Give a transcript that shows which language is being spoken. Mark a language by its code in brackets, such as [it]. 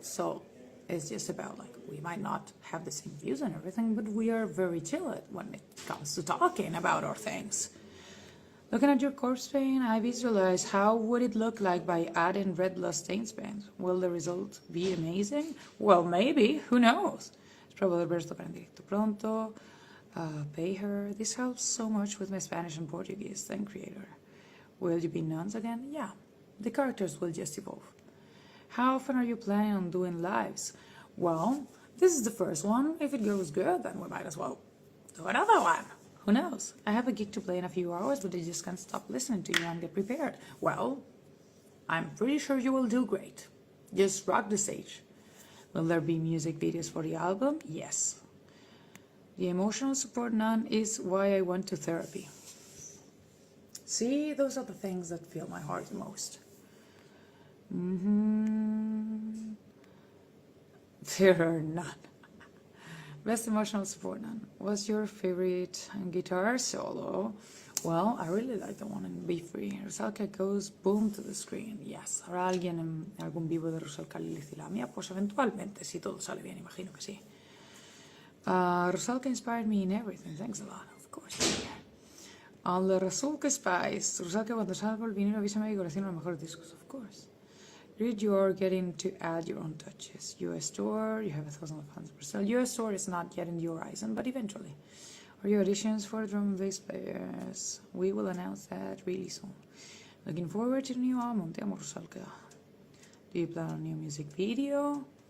[en] So it's just about like, we might not have the same views and everything, but we are very chill when it comes to talking about our things. Looking at your corpse paint, I visualize how would it look like by adding red blood stains paint. Will the result be amazing? Well, maybe. Who knows? [es] Spero poder ver esto para en directo pronto. [en] Pay her. This helps so much with my Spanish and Portuguese. Thank creator. Will you be nuns again? Yeah. The characters will just evolve. How often are you planning on doing lives? Well, this is the first one. If it goes good, then we might as well do another one. Who knows? I have a gig to play in a few hours, but I just can't stop listening to you and get prepared. Well, I'm pretty sure you will do great. Just rock the stage. Will there be music videos for the album? Yes. The emotional support nun is why I went to therapy. See, those are the things that fill my heart the most. There are none. Best emotional support nun. What's your favorite guitar solo? Well, I really like the one in Be Free. Rusalka goes boom to the screen. Yes. [es] ¿Habrá alguien en algún vivo de Rusalka, Lilith y la mía? Pues eventualmente, si todo sale bien, imagino que sí. [en] Rusalka inspired me in everything. Thanks a lot, of course. On the Rusalka Spice. [es] Rusalka, cuando salga el vinilo, avísame y colecciona los mejores discos, [en] of course. Read, you're getting to add your own touches. US Store, you have 1,000 fans per sale. US Store is not yet in the horizon, but eventually. Are your auditions for drum and bass players? We will announce that really soon. Looking forward to the new album. [es] Te amo, [en] Rusalka. Do you plan a new music video?